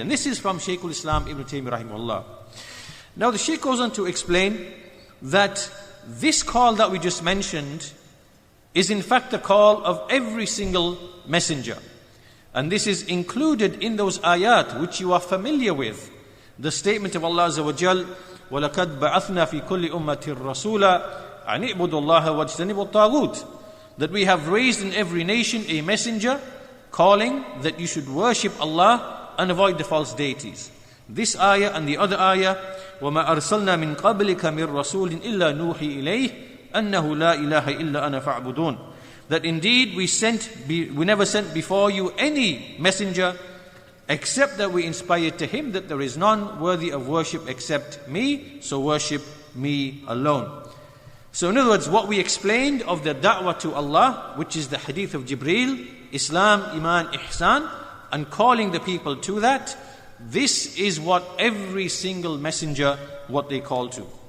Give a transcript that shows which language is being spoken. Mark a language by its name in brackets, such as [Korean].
[English] And this is from Shaykhul Islam Ibn Taymiyyah rahimahullah. Now the Shaykh goes on to explain that this call that we just mentioned is in fact the call of every single messenger. And this is included in those ayat which you are familiar with. The statement of Allah Azza wa Jal, [Arabic] وَلَقَدْ بَعَثْنَا فِي كُلِّ أُمَّةٍ رَسُولًا أَنِ اعْبُدُوا اللَّهَ وَاجْتَنِبُوا الطَّاغُوتَ. [English] That we have raised in every nation a messenger calling that you should worship Allah and avoid the false deities. This ayah and the other ayah, [Arabic] وَمَا أَرْسَلْنَا مِن قَبْلِكَ مِن رَسُولٍ إِلَّا نُوحِي إِلَيْهِ أَنَّهُ لَا إِلَهَ إِلَّا أَنَا فَاعْبُدُونَ. [English] That indeed we never sent before you any messenger except that we inspired to him that there is none worthy of worship except me, so worship me alone. So in other words, what we explained of the da'wah to Allah, which is the hadith of Jibreel, Islam, Iman, Ihsan, and calling the people to that, this is what every single messenger, what they call to.